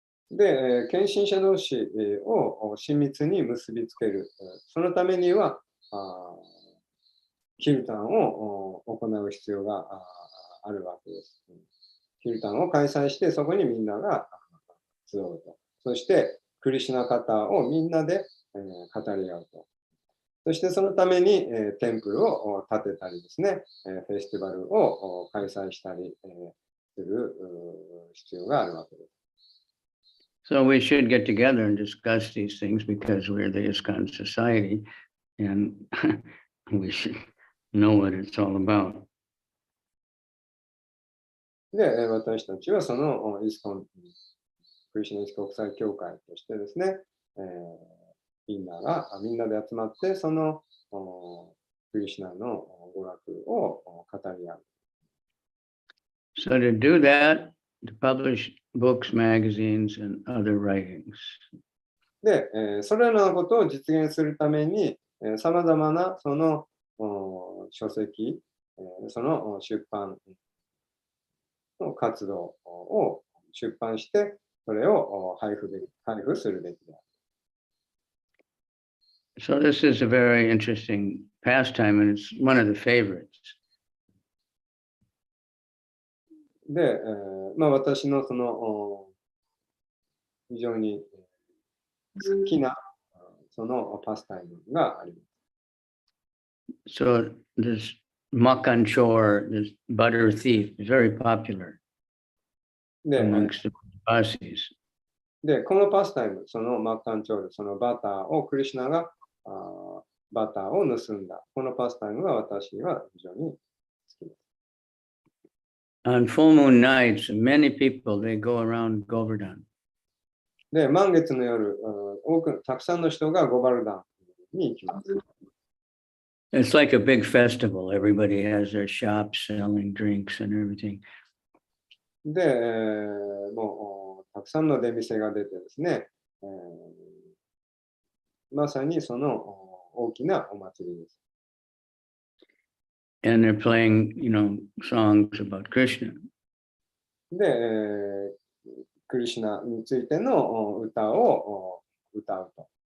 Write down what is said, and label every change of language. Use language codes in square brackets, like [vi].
[ja] で、献身者同士を親密に結びつける。そのためには、キルタンを行う必要があるわけです。キルタンを開催して、そこにみんなが集うと。そして、クリシュナ方をみんなで語り合うと。そして、そのためにテンプルを建てたりですね、フェスティバルを開催したりする必要があるわけです。 [en] So we should get together and discuss these things because we're the ISKCON society and we should know what it's all about. [ja] で、私たちはそのイスコン、クリシュナイス国際協会としてですね、みんなで集まって、そのクリシュナの語学を語り合う。 [en] So to do that, to publish books, magazines, and other writings. [ja] で、それらのことを実現するために、さまざまなその書籍、その出版の活動を出版して、それを配布するべきだ。 [en] So this is a very interesting pastime, and it's one of the favorites. [ja] で、私のその非常に好きなそのパスタイムがあります。 [en] So this Makan Chor, this butter thief, is very popular で、 amongst the Basis. [ja] で、このパスタイム、そのマッカンチョール、そのバターをクリシュナがバターを盗んだ。このパスタイムが私は非常に好きです。 [en] On full moon nights, many people, they go around Govardhan. [ja] で、満月の夜、たくさんの人がゴバルダンに行きます。 [en] It's like a big festival. Everybody has their shops selling drinks and everything. [ja] で、もうたくさんの出店が出てですね、まさにその大きなお祭りです。 [en] And they're playing, songs about Krishna. [ja] で、クリシュナについての歌を歌うと。